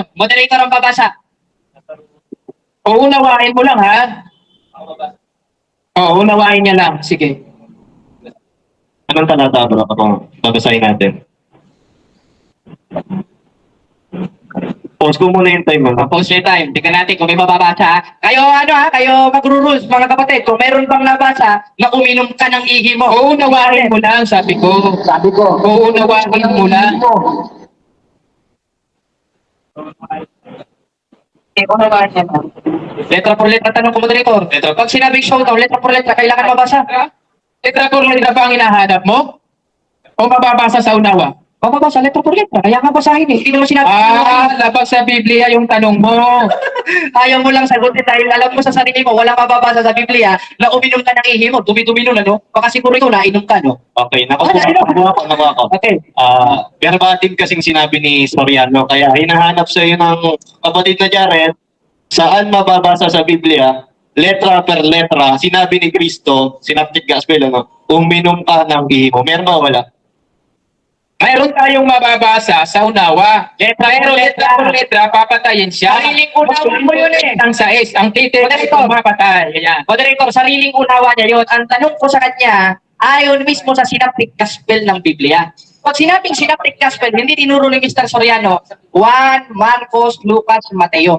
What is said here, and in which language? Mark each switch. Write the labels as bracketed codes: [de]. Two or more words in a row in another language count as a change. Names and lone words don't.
[tl] Moderator ang babasa. O, unawain mo lang ha. Oo, unawain niya lang. Sige. Anong talata bro? Ako, babasahin natin. Pause ko muna yung time mo. [en] Pause your time. [tl] Tingnan natin kung may mababasa ha. Kayo kayo magro-rules mga kapatid. Kung meron bang nabasa na uminom ka ng ihi mo. O, unawain mo lang, sabi ko. Sabi ko, Oo, unawain mo lang. [es] Letra por letra [tl] tanong ko moderator. Pag sinabing showdown, [es] letra por letra, [tl] kailangan mabasa. [es] Letra por letra [tl] ba ang hinahanap mo? O mababasa sa unawa? Mababasa [es] letra por letra. [tl] Kaya nga basahin eh. Hindi naman sinabi. Labag sa Biblia yung tanong mo. Ayaw mo lang sagutin dahil alam mo sa sarili mo, wala mababasa sa Biblia na uminom ka ng ihi mo. Dumi-dumi nun, ano? Baka siguro ikaw nainom ka, no? Okay, nakuha ko. Okay. Verbatim kasing sinabi ni Soriano, kaya hinahanap sa iyo ng kapatid na Jared, saan mababasa sa Biblia, [es] letra per letra, [tl] sinabi ni Kristo, [en] synoptic gospel, [tl] ano, uminom ka ng ihi mo. Meron ba o wala? Mayroon tayong mababasa sa unawa. Pero [es] letra por letra, [tl] papatayin siya. Sariling unawa mo yun eh. Ang sais, ang titik, Moderator. mapatay. Ayan. Moderator, sariling unawa niya yun. Ang tanong ko sa kanya, ayon mismo sa [en] synoptic gospel [tl] ng Biblia. Pag sinabing [en] synoptic gospel, [tl] hindi tinuro ni Mr. Soriano, Juan, Marcos, Lucas, Mateo.